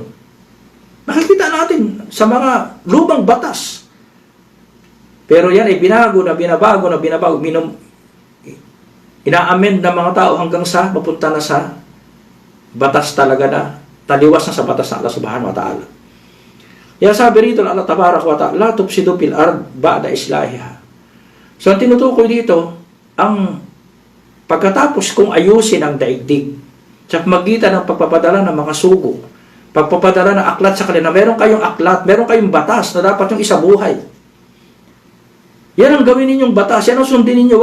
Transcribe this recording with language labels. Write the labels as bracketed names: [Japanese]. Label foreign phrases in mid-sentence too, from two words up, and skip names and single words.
[Filipino] Nakikita natin sa mga lumang batas. Pero yan ay binabago, ina-amend ng mga tao hanggang sa mapunta na sa batas talaga na taliwas na sa batas ng Allah [Arabic] سبحانه وتعالى. [Filipino] Yan sabi rito ng Allah [Arabic] تبارك وتعالى لا تفسدوا في الأرض بعد إصلاحها. [Filipino] So ang tinutukoy dito, ang pagkatapos kung ayusin ang daigdig, sa pamagitan ng pagpapadala ng mga sugo, pagpapadala ng aklat sa kanila, meron kayong aklat, meron kayong batas na dapat yung isabuhay. Yan ang gawin ninyong batas, yan ang sundin ninyo.